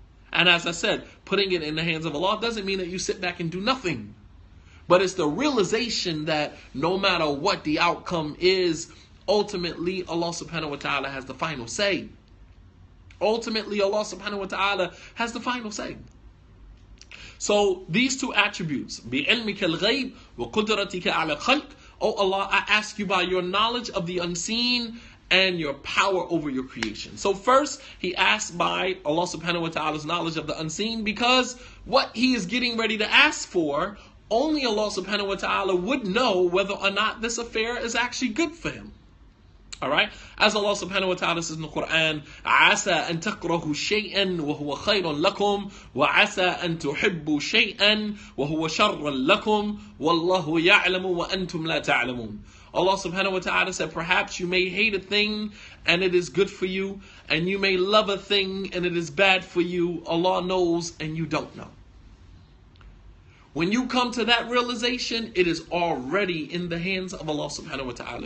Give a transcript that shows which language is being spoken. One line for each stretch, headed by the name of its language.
English: And as I said, putting it in the hands of Allah doesn't mean that you sit back and do nothing. But it's the realization that no matter what the outcome is, ultimately Allah subhanahu wa ta'ala has the final say. Ultimately Allah subhanahu wa ta'ala has the final say. So these two attributes,
Arabic: بِعِلْمِكَ الْغَيْبِ وَقُدْرَتِكَ عَلَى الْخَلْقِ.
English: Oh Allah, I ask you by your knowledge of the unseen and your power over your creation. So first, he asked by Allah subhanahu wa ta'ala's knowledge of the unseen, because what he is getting ready to ask for only Allah subhanahu wa ta'ala would know whether or not this affair is actually good for him. Alright? As Allah subhanahu wa ta'ala says in the Quran,
Arabic: عَسَىٰ أَن تَكْرَهُ شَيْئًا وَهُوَ خَيْرٌ لَكُمْ وَعَسَىٰ أَن تُحِبُّوا شَيْئًا وَهُوَ شَرٌ لَكُمْ وَاللَّهُ يَعْلَمُ وَأَنْتُمْ لَا تَعْلَمُونَ.
English: Allah subhanahu wa ta'ala said, perhaps you may hate a thing and it is good for you, and you may love a thing and it is bad for you. Allah knows and you don't know. When you come to that realization, it is already in the hands of Allah subhanahu wa ta'ala.